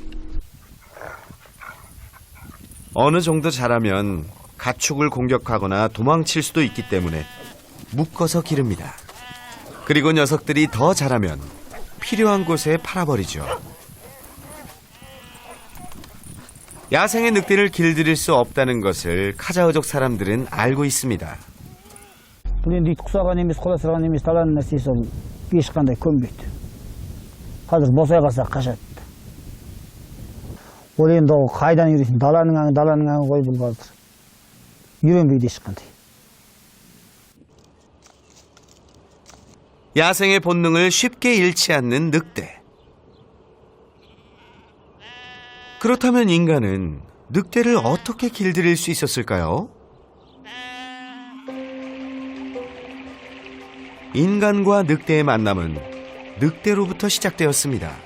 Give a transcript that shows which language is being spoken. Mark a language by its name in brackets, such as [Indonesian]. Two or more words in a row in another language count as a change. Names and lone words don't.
[Korean] 어느 정도 자라면 가축을 공격하거나 도망칠 수도 있기 때문에 묶어서 기릅니다. 그리고 녀석들이 더 자라면 필요한 곳에 팔아버리죠. 야생의 늑대를 길들일 수 없다는 것을 카자흐족 사람들은 알고 있습니다. [Kazakh] бұл енді ит құсаған емес құда сырған емес даланың нәрсесі ол ешқандай көнбейді. қазір босай қалса қашады. ол енді ол қайдан үйренсін? даланың аңы ғой бұл қазір. үйренбейді ешқандай. [Korean] 야생의 본능을 쉽게 잃지 않는 늑대. 그렇다면 인간은 늑대를 어떻게 길들일 수 있었을까요? 인간과 늑대의 만남은 늑대로부터 시작되었습니다.